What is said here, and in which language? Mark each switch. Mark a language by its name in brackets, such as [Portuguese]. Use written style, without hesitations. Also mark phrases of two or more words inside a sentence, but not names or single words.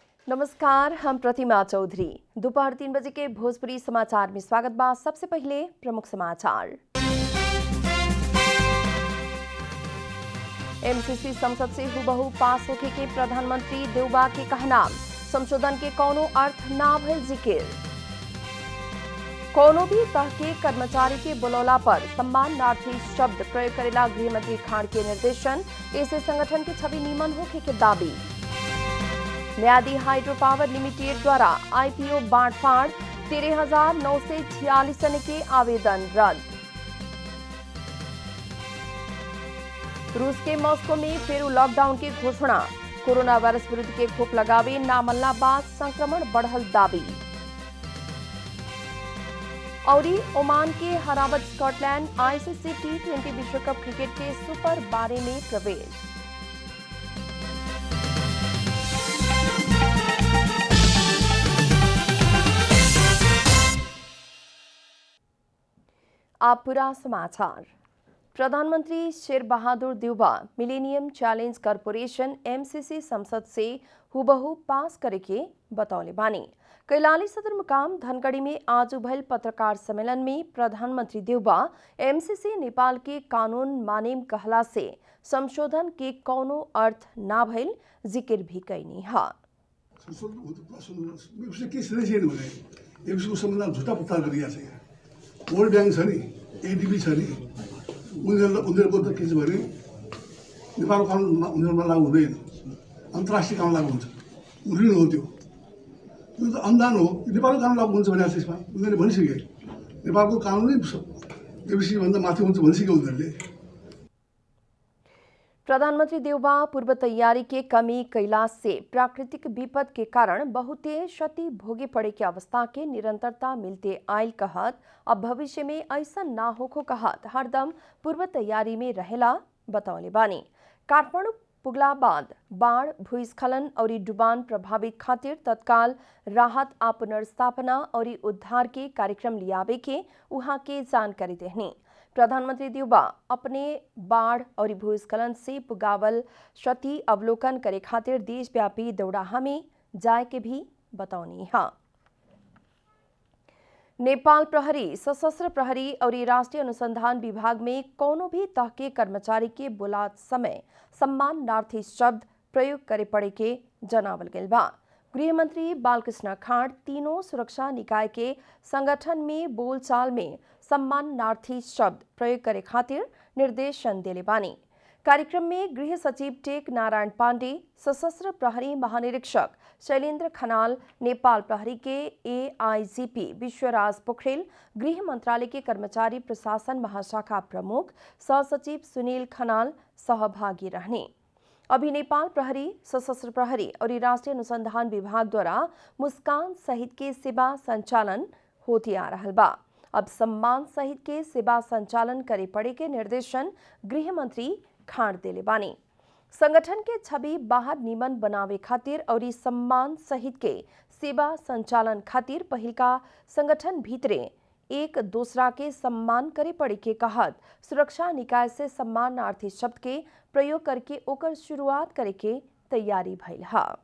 [Bhojpuri] नमस्कार, हम प्रतिमा चौधरी। दोपहर 3 बजे के भोजपुरी समाचार में स्वागत बा। सबसे पहले प्रमुख समाचार। एमसीसी संसद से हुबहू पास होके के प्रधानमंत्री देउबा के कहना, संशोधन के कोनो अर्थ ना भइल जिकिर। कोनो भी तह के कर्मचारी के बुलौला पर सम्मानार्थी शब्द प्रयोग करेला गृह मंत्री खाड़ के निर्देशन, ऐसे संगठन की छवि नीमन होके के दावी। न्यादी हाइड्रो पावर लिमिटेड द्वारा आईपीओ बांटफाड़, 13,946 जन के आवेदन रद्द। रूस के मॉस्को में फिर लॉकडाउन की घोषणा, कोरोना वायरस विरुद्ध के खोप लगावे ना मल्ला बाद संक्रमण बढ़ल दावी। और ओमान के हरावत स्कॉटलैंड आईसीसी T20 विश्व कप क्रिकेट के सुपर 12 में प्रवेश। आप पूरा समाचार। प्रधानमंत्री शेर बहादुर देउबा मिलेनियम चैलेंज कॉर्पोरेशन एमसीसी संसद से हुबहू पास करे के बतौले बानी। कैलाली सदर मुकाम धनगढ़ी में आज भइल पत्रकार सम्मेलन में प्रधानमंत्री देउबा एमसीसी नेपाल के कानून मानेम कहला से संशोधन के कोनो अर्थ ना भइल जिक्र भी कैनी हा। [Nepali] वर्ल्ड बैंक छ नि, एडीबी छ नि, उनीहरूको त के छ भने नेपालको कानुन उनीहरूमा लागू हुँदैन, अन्तर्राष्ट्रिय कानुन लागू हुन्छ। ऋण हो त्यो त अनुदान हो। नेपालको कानुन लागू हुन्छ भने त्यसमा उनीहरूले भनिसके नेपालको कानुनै एबीसी भन्दा माथि हुन्छ भनिसके उनीहरूले। [Bhojpuri] प्रधानमंत्री देउबा पूर्व तैयारी के कमी कैला से प्राकृतिक विपद के कारण बहुते क्षति भोगे पड़े के अवस्था के निरंतरता मिलते आयल कहत, अब भविष्य में ऐसा ना होको कहत हरदम पूर्व तैयारी में रहेला बतौले बानी। काठमांडू पुगला बाद बाढ़, भूस्खलन और डुबान प्रभावित खातिर तत्काल राहत आ पुनर्स्थापना और उद्धार के कार्यक्रम लियावे के उहाँ के जानकारी देहनी। प्रधानमंत्री देउबा अपने बाढ़ और भूस्खलन से पुगावल क्षति अवलोकन करे खातिर देशव्यापी दौड़ाहा में जाए के भी बतौनी हा। नेपाल प्रहरी, सशस्त्र प्रहरी और राष्ट्रीय अनुसंधान विभाग में कोनो भी तह के कर्मचारी के बुलात समय सम्मानार्थी शब्द प्रयोग करे पड़े के जनावल गइल बा। गृह मंत्री बालकृष्ण खाड़ तीनों सुरक्षा निकाय के संगठन में बोलचाल में सम्मानार्थी शब्द प्रयोग करे खातिर निर्देशन देले बानी। कार्यक्रम में गृह सचिव टेक नारायण पांडे, सशस्त्र प्रहरी महानिरीक्षक शैलेंद्र खनाल, नेपाल प्रहरी के एआईजीपी विश्वराज पोखरेल, गृह मंत्रालय के कर्मचारी प्रशासन महाशाखा प्रमुख सहसचिव सुनील खनाल सहभागी रहने। अभी नेपाल प्रहरी, सशस्त्र प्रहरी और राष्ट्रीय अनुसंधान विभाग द्वारा मुस्कान सहित के सेवा संचालन होती आ रहा बा। अब सम्मान सहित के सेवा संचालन करे पड़े के निर्देशन गृह मंत्री खाड़ देले बानी। संगठन के छवि बाहर निमन बनावे खातिर और सम्मान सहित के सेवा संचालन खातिर पहिल का संगठन भीतरे एक दूसरा के सम्मान करे पड़े के कहत सुरक्षा निकाय से सम्मानार्थी शब्द के प्रयोग करके ओकर शुरुआत करे के तैयारी भइल हा।